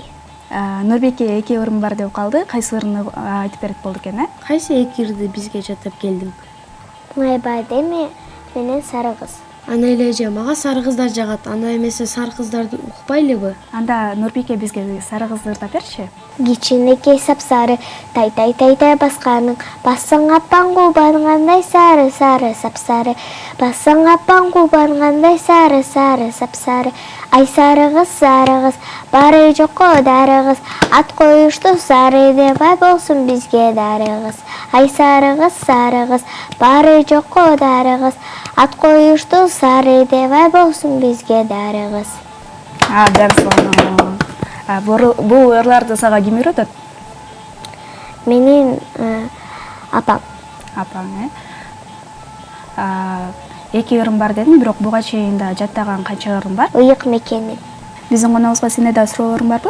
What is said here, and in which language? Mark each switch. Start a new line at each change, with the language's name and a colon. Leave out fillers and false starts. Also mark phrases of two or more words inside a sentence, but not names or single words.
Kyrgyz: Нурбеке 2 ырым бар деп калды. Кайсы ырымды айтып берет болду экен, э? Кайсы эки ырды бизге жатап келдиң? Муңайбай деме менен сары кыз. Ана эле эже, мага сары кыздар жагат. Анда эмесе сары кыздарды укпайлыбы? Анда Нурбике бизге сары кызды ырдап берчи.
Kazakh: Кичинекей сапсары, тай басқаның, бассаң аппан қубанғандай сары, сапсары. Бассаң аппан қубанғандай сары, сапсары. Ай сары қыз, бары жоққа дары қыз, ат қойышты сары де бай болсын бізге дары қыз. Ай сары қыз, бары жоққа дары қыз, ат қойышты сары де бай болсын бізге дары қыз.
Kyrgyz: Дәл бул ырларды сага ким үйрөтөт? Менин апам. Апаң, эки ырым бар дедим, бирок буга чейин да жаттаган канча ырым бар? Ыйык мекени. Биздин коногубузга сенде да суроолоруң барбы?